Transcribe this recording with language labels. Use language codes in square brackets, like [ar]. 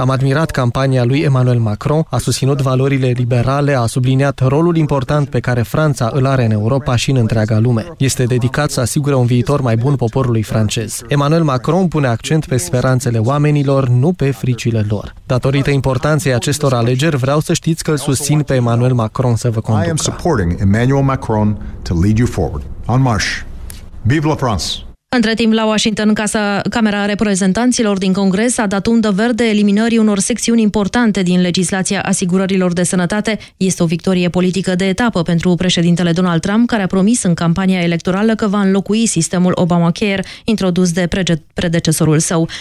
[ro] Am admirat campania lui Emmanuel Macron, a susținut valorile liberale, a subliniat rolul important pe care Franța îl are în Europa și în întreaga lume. Este dedicat să asigure un viitor mai bun poporului francez. Emmanuel Macron pune accent pe speranțele oamenilor, nu pe fricile lor. Datorită importanței acestor alegeri, vreau să știți că îl susțin pe Emmanuel Macron să vă conducă. [en] I am supporting Emmanuel Macron to lead you forward. [fr] En marche. Vive la France! [ro] Între timp, la Washington, Camera Reprezentanților din Congres a dat undă verde eliminării unor secțiuni importante din legislația asigurărilor de sănătate. Este o victorie politică de etapă pentru președintele Donald Trump, care a promis în campania electorală că va înlocui sistemul Obamacare, introdus de predecesorul său.